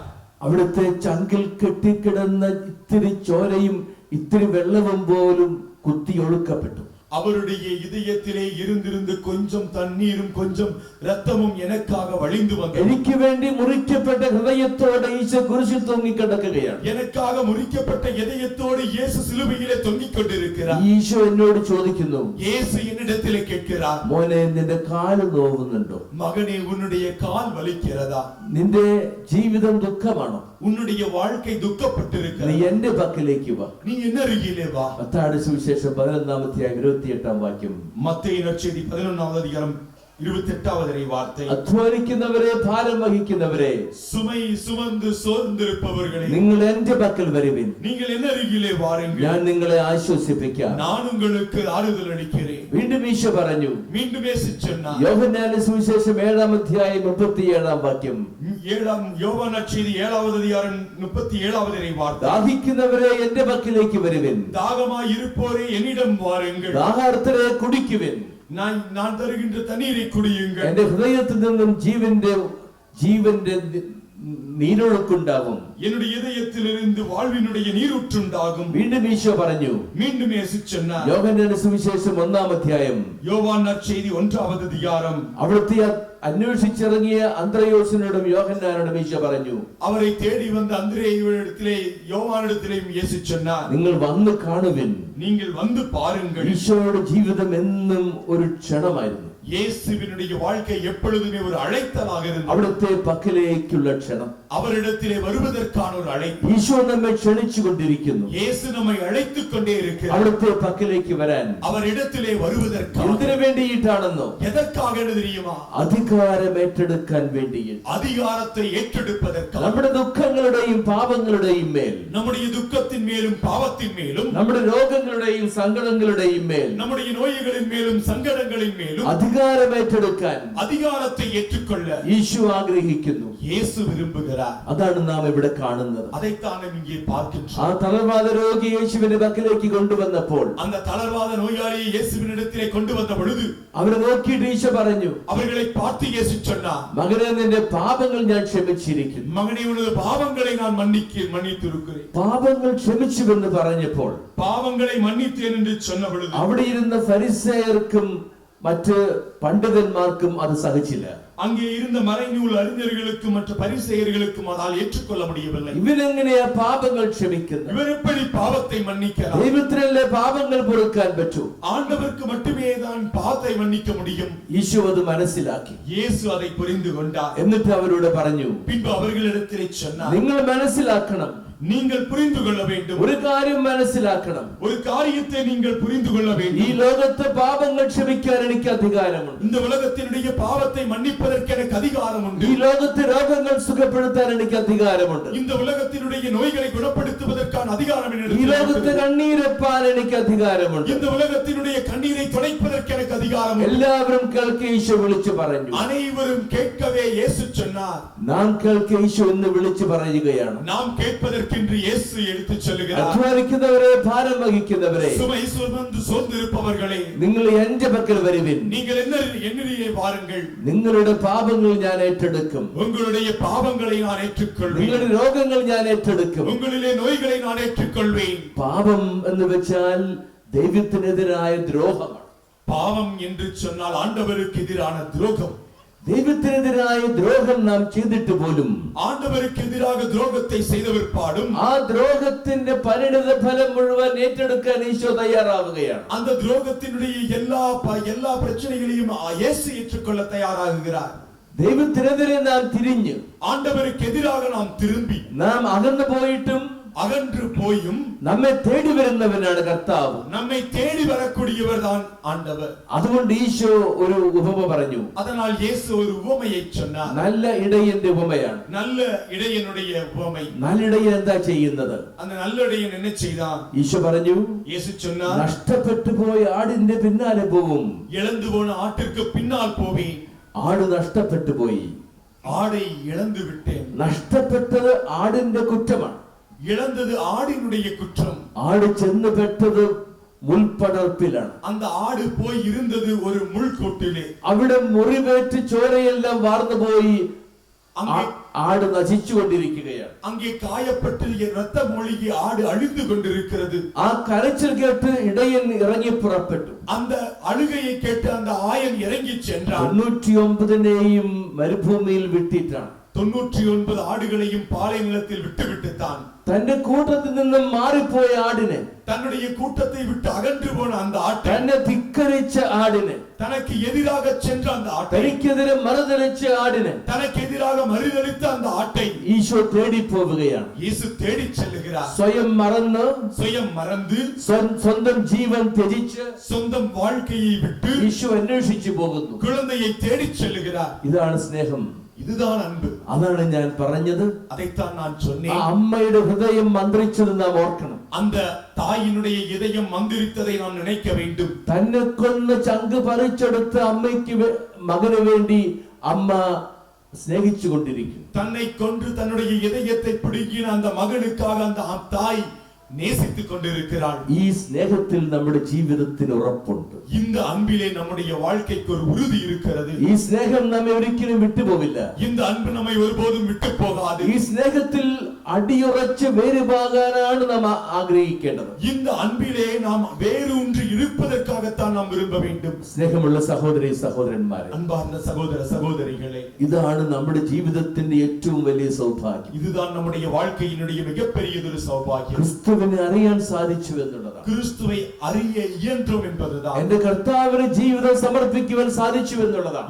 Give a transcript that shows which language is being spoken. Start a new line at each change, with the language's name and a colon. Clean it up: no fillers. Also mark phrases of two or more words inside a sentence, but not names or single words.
Malayalam: അവിടുത്തെ ചങ്കിൽ കെട്ടിക്കിടന്ന ഇത്തിരി ചോരയും ഇത്തിരി വെള്ളവും പോലും കുത്തിയൊഴുക്കപ്പെട്ടു.
Tamil: அவருடைய இதயத்திலே இருந்திருந்து கொஞ்சம் தண்ணீரும் கொஞ்சம் இரத்தமும் எனக்காக வழிந்து வந்தது.
Malayalam: എനിക്ക് വേണ്ടി മുറിക്കപ്പെട്ട ഹൃദയത്തോടെ ഈശോ കുരിശിൽ തൂങ്ങിക്കിടക്കുകയാണ്.
Tamil: எனக்காக முறிக்கப்பட்ட இதயத்தோடு இயேசு சிலுவையிலே தொங்கிக் கொண்டிருக்கிறார்.
Malayalam: ഈശോ എന്നോട് ചോദിക്കുന്നു,
Tamil: இயேசு என்னிடத்திலே கேட்கிறார்,
Malayalam: മോനെ നിന്റെ കാല് നോവുന്നുണ്ടോ?
Tamil: மகனே உன்னுடைய கால் வலிக்கிறதா?
Malayalam: നിന്റെ ജീവിതം ദുഃഖമാണോ?
Tamil: உன்னுடைய வாழ்க்கை
Malayalam: നീ
Tamil: துக்கப்பட்டிருக்கிறது.
Malayalam: എന്റെ പക്കലേക്ക് വാ.
Tamil: நீ என்ன அருகிலே வா.
Malayalam: മത്തായിയുടെ സുവിശേഷം 11-28
Tamil: மத்தேயு நற்செய்தி 11வது அதிகாரம் 28வது வார்த்தை.
Malayalam: അധ്വാനിക്കുന്നവരെ, ഭാരം വഹിക്കുന്നവരെ,
Tamil: சுமை சுமந்து சோர்ந்திருப்பவர்களே,
Malayalam: നിങ്ങൾ എന്റെ പക്കൽ വരുവിൻ,
Tamil: நீங்கள் என்ன அருகிலே வாருங்கள்,
Malayalam: ഞാൻ നിങ്ങളെ ആശ്വസിപ്പിക്കാം.
Tamil: நான் உங்களுக்கு ஆறுதல் அளிக்கிறேன்.
Malayalam: വീണ്ടും ഈശോ പറഞ്ഞു,
Tamil: மீண்டும் இயேசு சொன்னார்.
Malayalam: യോഹന്നാന്റെ സുവിശേഷം 7-37
Tamil: யோவான் நற்செய்தி 7வது அதிகாரம் 37வது வார்த்தை.
Malayalam: ദാഹിക്കുന്നവരെ എന്റെ പക്കലേക്ക് വരുവിൻ,
Tamil: தாகமாய் இருப்போரே என்னிடம் வாருங்கள்,
Malayalam: ദാഹാർത്തരെ കുടിക്കുവിൻ,
Tamil: நான் தருகின்ற தண்ணீரை குடியுங்கள்.
Malayalam: എന്റെ ഹൃദയത്തിൽ നിന്നും ജീവന്റെ നീരൊഴുക്കുണ്ടാകും.
Tamil: என்னுடைய இதயத்திலிருந்து வாழ்வினுடைய நீரூற்றுண்டாகும்.
Malayalam: വീണ്ടും ഈശോ പറഞ്ഞു,
Tamil: மீண்டும் இயேசு சொன்னார்.
Malayalam: യോഹന്നാന്റെ സുവിശേഷം 1
Tamil: யோவான் நற்செய்தி 1வது அதிகாரம்.
Malayalam: അവിടുത്തെ അന്വേഷിച്ചിറങ്ങിയ അന്ത്രയോസിനോടും യോഹന്നാനോടും ഈശോ പറഞ്ഞു,
Tamil: அவரை தேடி வந்த அந்திரேயுவிடத்திலே யோவானிடத்திலேயும் இயேசு சொன்னார்,
Malayalam: നിങ്ങൾ വന്ന് കാണുവിൻ.
Tamil: நீங்கள் வந்து பாருங்கள்.
Malayalam: ഈശോയുടെ ജീവിതം എന്നും ഒരു ക്ഷണമായിരുന്നു.
Tamil: இயேசுவினுடைய வாழ்க்கை எப்பொழுதுமே ஒரு அழைத்தலாக இருந்தது.
Malayalam: അവിടുത്തെ പക്കലേക്കുള്ള ക്ഷണം,
Tamil: அவரிடத்திலே வருவதற்கான ஒரு அழைப்பு.
Malayalam: ഈശോ നമ്മെ ക്ഷണിച്ചു കൊണ്ടിരിക്കുന്നു.
Tamil: இயேசு நம்மை அழைத்துக் கொண்டே இருக்கிறார்.
Malayalam: അവിടുത്തെ പക്കലേക്ക് വരാൻ.
Tamil: அவரிடத்திலே வருவதற்காக.
Malayalam: എന്തിനു വേണ്ടിയിട്ടാണെന്നോ?
Tamil: எதற்காக தெரியுமா?
Malayalam: അധികാരം ഏറ്റെടുക്കാൻ വേണ്ടി,
Tamil: அதிகாரத்தை ஏற்றெடுப்பதற்காக.
Malayalam: നമ്മുടെ ദുഃഖങ്ങളുടെയും പാപങ്ങളുടെയും മേൽ,
Tamil: நம்முடைய துக்கத்தின் மேலும் பாவத்தின் மேலும்,
Malayalam: നമ്മുടെ രോഗങ്ങളുടെയും സങ്കടങ്ങളുടെയും മേൽ,
Tamil: நம்முடைய நோய்களின் மேலும் சங்கடங்களின் மேலும்
Malayalam: അധികാരം ഏറ്റെടുക്കാൻ
Tamil: அதிகாரத்தை ஏற்றுக்கொள்ள
Malayalam: ഈശോ ആഗ്രഹിക്കുന്നു.
Tamil: இயேசு விரும்புகிறார்.
Malayalam: അതാണ് നാം ഇവിടെ കാണുന്നത്.
Tamil: அதைத்தான் நாம் இங்கே பார்க்கின்றோம்.
Malayalam: ആ തളർവാദ രോഗി യേശുവിന്റെ പക്കലേക്ക് കൊണ്ടുവന്നപ്പോൾ,
Tamil: அந்த தளர்வாத நோயாளியை இயேசுவினிடத்திலே கொண்டு வந்த பொழுது
Malayalam: അവരെ നോക്കിയിട്ട് ഈശോ പറഞ്ഞു,
Tamil: அவர்களை பார்த்து இயேசு சொன்னார்,
Malayalam: മകനെ നിന്റെ പാപങ്ങൾ ഞാൻ ക്ഷമിച്ചിരിക്കുന്നു.
Tamil: மகனே உனது பாவங்களை நான் மன்னித்திருக்கிறேன்.
Malayalam: പാപങ്ങൾ ക്ഷമിച്ചുവെന്ന് പറഞ്ഞപ്പോൾ
Tamil: பாவங்களை மன்னித்தேன் என்று சொன்ன பொழுது
Malayalam: അവിടെ ഇരുന്ന ഫരിസേയർക്കും മറ്റ് പണ്ഡിതന്മാർക്കും അത് സഹിച്ചില്ല.
Tamil: அங்கே இருந்த மறைநூல் அறிஞர்களுக்கும் மற்ற பரிசேயர்களுக்கும் அதால் ஏற்றுக்கொள்ள முடியவில்லை.
Malayalam: ഇവനെങ്ങനെയാ പാപങ്ങൾ ക്ഷമിക്കുന്നത്?
Tamil: இவர் எப்படி பாவத்தை மன்னிக்கலாம்?
Malayalam: ദൈവത്തിനല്ലേ പാപങ്ങൾ പൊറുക്കാൻ പറ്റൂ?
Tamil: ஆண்டவருக்கு மட்டுமே தான் பாவத்தை மன்னிக்க முடியும்.
Malayalam: ഈശോ അത് മനസ്സിലാക്കി.
Tamil: இயேசு அதை புரிந்து கொண்டார்.
Malayalam: എന്നിട്ട് അവരോട് പറഞ്ഞു,
Tamil: பின்பு அவர்களிடத்திலே சொன்னார்,
Malayalam: നിങ്ങൾ മനസ്സിലാക്കണം,
Tamil: நீங்கள் புரிந்து கொள்ள வேண்டும்.
Malayalam: ഒരു കാര്യം മനസ്സിലാക്കണം,
Tamil: ஒரு காரியத்தை நீங்கள் புரிந்து கொள்ள
Malayalam: ഈ
Tamil: வேண்டும்.
Malayalam: ലോകത്തെ പാപങ്ങൾ ക്ഷമിക്കാൻ എനിക്ക് അധികാരമുണ്ട്.
Tamil: இந்த உலகத்தினுடைய பாவத்தை மன்னிப்பதற்கு எனக்கு அதிகாரம் உண்டு.
Malayalam: ഈ ലോകത്തെ രോഗങ്ങൾ സുഖപ്പെടുത്താൻ എനിക്ക് അധികാരമുണ്ട്.
Tamil: இந்த உலகத்தினுடைய நோய்களை குணப்படுத்துவதற்கான அதிகாரம்
Malayalam: ഈ
Tamil: என்னிடத்தில்
Malayalam: ലോകത്തെ
Tamil: இருக்கிறது.
Malayalam: കണ്ണീരപ്പാൻ എനിക്ക് അധികാരമുണ്ട്.
Tamil: இந்த உலகத்தினுடைய கண்ணீரை துடைப்பதற்கு எனக்கு அதிகாரம் உண்டு.
Malayalam: എല്ലാവരും കേൾക്കെ ഈശോ വിളിച്ചു പറഞ്ഞു.
Tamil: அனைவரும் கேட்கவே இயேசு சொன்னார்.
Malayalam: നാം കേൾക്കെ ഈശോ എന്ന് വിളിച്ചു പറയുകയാണ്.
Tamil: நாம் கேட்பதற்கென்று இயேசு எடுத்துச் சொல்லுகிறார்.
Malayalam: അധ്വാനിക്കുന്നവരെ, ഭാരം വഹിക്കുന്നവരെ,
Tamil: சுமை சுமந்து சோர்ந்திருப்பவர்களே,
Malayalam: നിങ്ങൾ എന്റെ പക്കൽ വരുവിൻ,
Tamil: நீங்கள் என்னிலே வாருங்கள்,
Malayalam: നിങ്ങളുടെ പാപങ്ങൾ ഞാൻ ഏറ്റെടുക്കും,
Tamil: உங்களுடைய பாவங்களை நான் ஏற்றுக்கொள்வேன்,
Malayalam: നിങ്ങളുടെ രോഗങ്ങൾ ഞാൻ ഏറ്റെടുക്കും.
Tamil: உங்களிலே நோய்களை நான் ஏற்றுக்கொள்வேன்.
Malayalam: പാപം എന്ന് വെച്ചാൽ ദൈവത്തിനെതിരായ ദ്രോഹമാണ്.
Tamil: பாவம் என்று சொன்னால் ஆண்டவருக்கு எதிரான துரோகம்.
Malayalam: ദൈവത്തിനെതിരായ ദ്രോഹം നാം ചെയ്തിട്ട് പോലും
Tamil: ஆண்டவருக்கு எதிராக துரோகத்தை செய்தவர் பாடும்
Malayalam: ആ ദ്രോഹത്തിന്റെ പരിണിത ഫലം മുഴുവൻ ഏറ്റെടുക്കാൻ ഈശോ തയ്യാറാവുകയാണ്.
Tamil: அந்த துரோகத்தினுடைய எல்லா பிரச்சனைகளையும் இயேசு ஏற்றுக்கொள்ள தயாராகுகிறார்.
Malayalam: ദൈവത്തിനെതിരെ നാം തിരിഞ്ഞ്,
Tamil: ஆண்டவருக்கு எதிராக நாம் திரும்பி,
Malayalam: നാം അകന്നു പോയിട്ടും അകன்று പോയും നമ്മെ തേടി വരുന്നവനാണ് കർത്താവ്.
Tamil: നമ്മை தேடி வரக்கூடியவர் தான் ஆண்டவர்.
Malayalam: അതുകൊണ്ട് ഈശോ ഒരു ഉപമ പറഞ്ഞു.
Tamil: அதனால் இயேசு ஒரு உவமையை சொன்னார்.
Malayalam: നല്ല ഇടയന്റെ ഉപമയാണ്.
Tamil: நல்ல இடையனுடைய உவமை.
Malayalam: നല്ല ഇടയൻ എന്താ ചെയ്യുന്നത്?
Tamil: அந்த நல்ல இடையன் என்ன செய்தான்?
Malayalam: ഈശോ പറഞ്ഞു,
Tamil: இயேசு சொன்னார்,
Malayalam: നഷ്ടപ്പെട്ടു പോയ ആടിന്റെ പിന്നാലെ പോവും.
Tamil: இழந்து போன ஆட்டிற்கு பின்னால் போவேன்.
Malayalam: ആട് നഷ്ടപ്പെട്ടു പോയി.
Tamil: ஆடை இழந்து விட்டேன்.
Malayalam: നഷ്ടപ്പെട്ടത് ആടിന്റെ കുറ്റമാണ്.
Tamil: இழந்தது ஆடினுடைய குற்றம்.
Malayalam: ആട് ചെന്ന് പെട്ടത് മുൾപടർപ്പിലാണ്.
Tamil: அந்த ஆடு போய் இருந்தது ஒரு முள்கொட்டிலே.
Malayalam: അവിടെ മുറിവേറ്റ് ചോരയെല്ലാം വാർന്നുപോയി ആട് നശിച്ചുകൊണ്ടിരിക്കുകയാണ്.
Tamil: அங்கே காயப்பட்டு ரத்தம் ஒழுகி ஆடு அழிந்து கொண்டிருக்கிறது.
Malayalam: ആ കരച്ചിൽ കേട്ട് ഇടയൻ ഇറങ്ങി പുറപ്പെട്ടു.
Tamil: அந்த அழுகையை கேட்டு அந்த ஆயன் இறங்கி சென்றான்.
Malayalam: 99നെയും മരുഭൂമിയിൽ വിട്ടിട്ടാണ്. 99 ആടുകളെയും പാളയ നിലത്തിൽ വിട്ടുവിട്ടുத்தான். തന്റെ കൂട്ടത്തിൽ നിന്നും മാറിപ്പോയ ആടിനെ,
Tamil: தன்னுடைய கூட்டத்தை விட்டு அகன்று போன அந்த ஆட்டை,
Malayalam: തന്നെ ധിക്കരിച്ച ആടിനെ,
Tamil: தனக்கு எதிராக சென்ற அந்த ஆட்டை,
Malayalam: തനിക്കെതിരെ മറുതലിച്ച ആടിനെ,
Tamil: தனக்கு எதிராக மறுதலித்த அந்த ஆட்டை
Malayalam: ഈശോ തേടി പോവുകയാണ്.
Tamil: இயேசு தேடி செல்லுகிறார்.
Malayalam: സ്വയം മറന്ന്, സ്വയം മറந்து, സ്വന്തം ജീവൻ ത്യജിച്ച്,
Tamil: സ്വന്തം வாழ்க்கையை விட்டு
Malayalam: ഈശോ അന്വേഷിച്ചു പോകുന്നു.
Tamil: குழந்தையை தேடி செல்லுகிறார்.
Malayalam: ഇതാണ് സ്നേഹം.
Tamil: இதுதான் அன்பு.
Malayalam: അതാണ് ഞാൻ പറഞ്ഞത്.
Tamil: அதைத்தான் நான்
Malayalam: ആ
Tamil: சொன்னேன்.
Malayalam: അമ്മയുടെ ഹൃദയം മന്ത്രിച്ചത് നാം ഓർക്കണം.
Tamil: அந்த தாயினுடைய இதயம் மந்திரித்ததை நாம் நினைக்க வேண்டும்.
Malayalam: തന്നെ കൊന്ന് ചങ്ക് പറിച്ചെടുത്ത് അമ്മയ്ക്ക് മകന് വേണ്ടി അമ്മ സ്നേഹിച്ചുകൊണ്ടിരിക്കുന്നു.
Tamil: தன்னை கொன்று தன்னுடைய இதயத்தை பிடுங்கின அந்த மகனுக்காக அந்த தாய் நேசித்துக் கொண்டிருக்கிறாள்.
Malayalam: ഈ സ്നേഹത്തിൽ നമ്മുടെ ജീവിതത്തിന് ഉറപ്പുണ്ട്.
Tamil: இந்த அன்பிலே நம்முடைய வாழ்க்கைக்கு ஒரு உறுதி இருக்கிறது.
Malayalam: ഈ സ്നേഹം നമ്മെ ഒരിക്കലും വിട്ടുപോകില്ല.
Tamil: இந்த அன்பு நம்மை ஒருபோதும் விட்டு போகாது.
Malayalam: ഈ സ്നേഹത്തിൽ അടിയുറച്ച് വേരുപാകാനാണ് നാം ആഗ്രഹിക്കേണ്ടത്.
Tamil: இந்த அன்பிலே நாம் வேரூன்றி இருப்பதற்காகத்தான் நாம் விரும்ப வேண்டும்.
Malayalam: സ്നേഹമുള്ള സഹോദരി സഹോദരന്മാരെ,
Tamil: அன்பார்ந்த சகோதர சகோதரிகளே,
Malayalam: ഇതാണ് നമ്മുടെ ജീവിതത്തിന്റെ ഏറ്റവും വലിയ സൗഭാഗ്യം.
Tamil: இதுதான் நம்முடைய வாழ்க்கையினுடைய மிகப்பெரியதொரு சௌபாகியம்.
Malayalam: ക്രിസ്തുവിനെ അറിയാൻ സാധിച്ചു എന്നുള്ളതാണ്.
Tamil: கிறிஸ்துவை அறிய இயன்றோம் என்பதுதான்.
Malayalam: എന്റെ കർത്താവിന് ജീവിതം സമർപ്പിക്കുവാൻ സാധിച്ചു എന്നുള്ളതാണ്.